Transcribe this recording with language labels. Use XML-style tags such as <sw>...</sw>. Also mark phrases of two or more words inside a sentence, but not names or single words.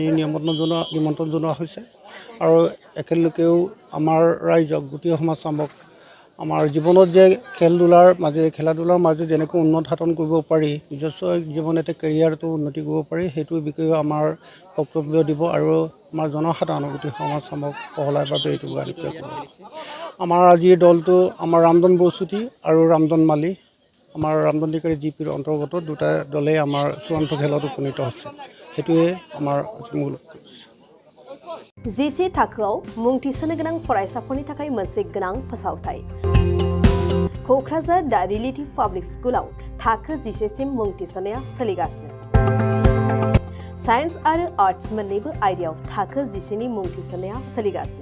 <as>নিমন্ত্ৰণ জনোৱা হৈছে আৰু একেলগেও আমাৰ ৰাইজক গোটেই সমাজ চামক আমাৰ জীৱনত যে খেলা ধূলাৰ মাজে যেনেকৈ উন্নত সাধন কৰিব পাৰি, নিজস্ব জীৱন এটা কেৰিয়াৰটো উন্নতি কৰিব পাৰি সেইটোৰ বিষয়েও আমাৰ বক্তব্য দিব আৰু আমাৰ জনসাধাৰণক গোটেই সমাজ চামক সহলাৰ বাবে এইটো আমাৰ আজিৰ দলটো আমাৰ ৰামদন বৰচুতি আৰু ৰামদন মালি আমাৰ ৰামদন দিখাৰী জিপিৰ অন্তৰ্গত দুটা দলেই আমাৰ চূড়ান্ত খেলত উপনীত হৈছে। সেইটোৱে আমাৰ মূল লক্ষ্য।</as> <brx>जिसे थाखोआव मुं थिसननो गोनां फरायसाफोरनि थाखाय मोनसे गोनां फोसावथाय। क'क्राझार दा रिलेटिभ पाब्लिक स्कुलाव थाखो 10 सिम मुं थिसननाया सोलिगासिनो। साइन्स आरो आर्ट्स मोन्नैबो आयदायाव थाखो 10 नि मुं थिसननाया सोलिगासिनो।</brx>